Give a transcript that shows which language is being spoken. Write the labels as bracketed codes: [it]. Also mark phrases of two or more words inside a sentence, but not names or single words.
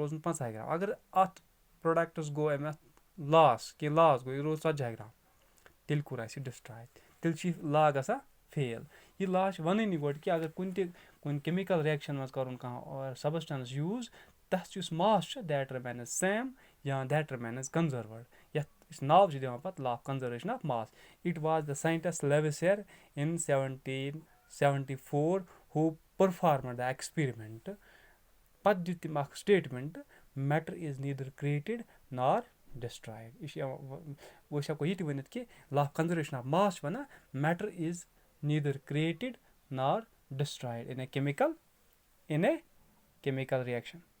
[ks] روزُن 50 گرام اگر اتھ پروڈکٹس گوٚو اَمہِ کینٛہہ لاس گوٚو یہِ روٗد 40 گرام تیٚلہِ کوٚر اَسہِ یہِ ڈسٹراے تیٚلہِ چھُ یہِ لا گژھان فیل یہِ لا چھُ ونٲنی گۄڈٕ کہِ اگر کُنہِ [en] chemical reaction [ks] منٛز کرُن کانٛہہ سبسٹنس یوٗز تتھ یُس ماس چھُ [en] that remains same [ks] یا [en] that remains conserved [ks] یتھ أسۍ ناو چھِ دِوان پتہٕ [en] law of conservation of mass it was the scientist Lavoisier in 1774 who performed the experiment [ks] پتہٕ دیُت تٔمۍ اکھ سٹیٹمنٹ [en] matter is neither created nor destroyed [ks] یہِ چھُ أسۍ ہٮ۪کو یہِ تہِ ؤنِتھ کہِ [en] law of conservation of mass [ks] چھُ ونان [en] matter is neither created nor destroyed in a chemical reaction